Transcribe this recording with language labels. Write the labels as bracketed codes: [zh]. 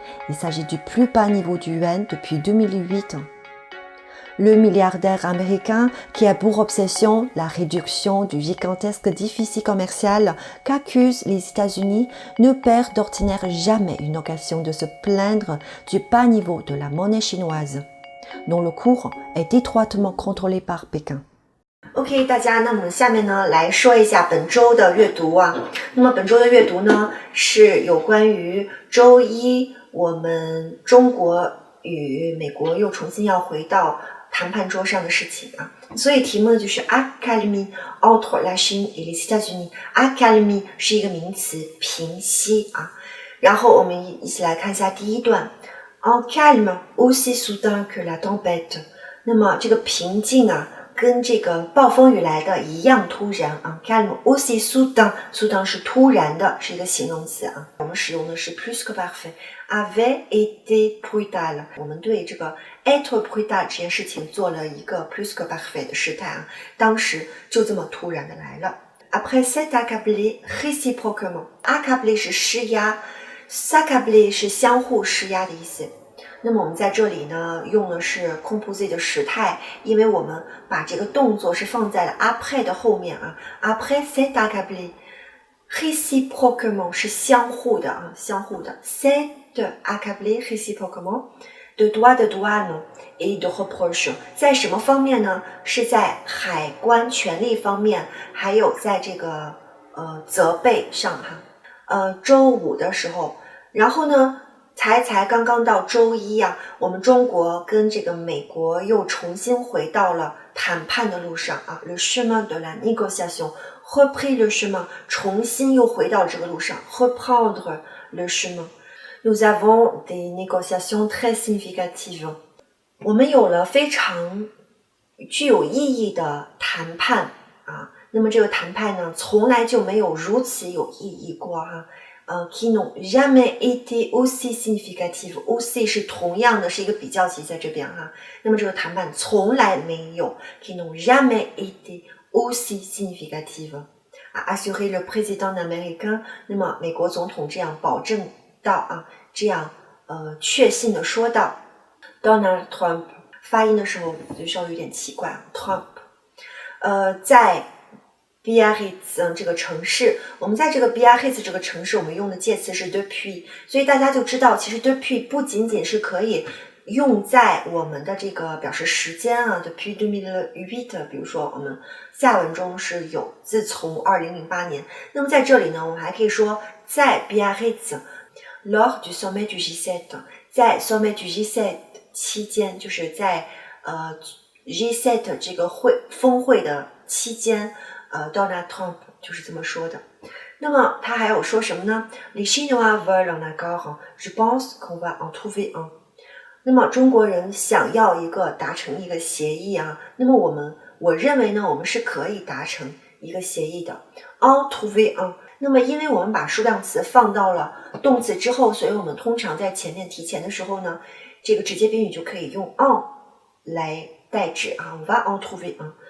[fr] Il s'agit du plus bas niveau du yuan depuis 2008. Le milliardaire américain qui a pour obsession la réduction du gigantesque déficit commercial qu'accusent les États-Unis ne perd d'ordinaire jamais une occasion de se plaindre du bas niveau de la monnaie chinoise, dont le cours est étroitement contrôlé par Pékin. [zh] OK， 大家，那么下面呢来说一下本周的阅读啊。那么本周的阅读呢是有关于周一我们中国与美国又重新要回到谈判桌上的事情啊，所以题目呢就是 [fr] Accalmie entre la Chine et les États-Unis。 [zh] Accalmie 是一个名词，平息啊。然后我们一起来看一下第一段 [fr] Un calme aussi soudain que la tempête。 [zh] 那么这个平静啊，跟这个暴风雨来的一样突然啊。 [fr] calme aussi soudain [zh] 是突然的，是一个形容词啊。我们使用的是 plus que parfait。 [fr] avait été brutal。 [zh] 我们对这个 [fr] être brutal [zh] 这件事情做了一个 plus que parfait 的时态啊，当时就这么突然的来了。 [fr] Après s'être accablé réciproquement。accabler 是施压 ，s'accabler [zh] 是相互施压的意思。 [fr] 那么我们在这里呢用的是 composé 的时态，因为我们把这个动作是放在了 après 的后面啊。 Après s'être accablé réciproquement [zh] 是相互的啊，相互的。 [fr] s'être accablé réciproquement de droits de douane et de reproches [zh] 在什么方面呢？是在海关权利方面，还有在这个责备上哈。周五的时候，然后呢才刚刚到周一啊，我们中国跟这个美国又重新回到了谈判的路上啊。 [fr] Le chemin de la négociation repris le chemin [zh] 重新又回到这个路上 [fr] reprendre le chemin。Nous avons des négociations très significatives。 [zh] 我们有了非常具有意义的谈判啊。那么这个谈判呢，从来就没有如此有意义过哈。 [fr] qui n'ont jamais été aussi significatives。 [zh] aussi 是同样的，是一个比较级在这边哈。那么这个谈判从来没有 [fr] qui n'ont jamais été aussi significatives。 assurer le président américain。 [zh] 那么美国总统这样保证到啊，这样确信的说到 Donald Trump 发音的时候就稍微有点奇怪 Trump。在Biarritz 这个城市，我们在这个 Biarritz 这个城市，我们用的介词是 depuis， 所以大家就知道，其实 depuis 不仅仅是可以用在我们的这个表示时间啊 depuis 2008， 比如说我们下文中是有自从2008年，那么在这里呢，我们还可以说在 Biarritz [fr] lors du sommet du G7， [zh] 在 sommet du G7 期间，就是在G7 这个峰会的期间。 Donald Trump 就是这么说的。那么他还有说什么呢？ [fr] Les Chinois veulent un accord. Je pense qu'on va en trouver un。 [zh] 那么中国人想要达成一个协议啊，那么我认为呢，我们是可以达成一个协议的。 [fr] en trouver un。 [zh] 那么因为我们把数量词放到了动词之后，所以我们通常在前面提前的时候呢，这个直接宾语就可以用 en 来代指啊， [fr] on va en trouver un。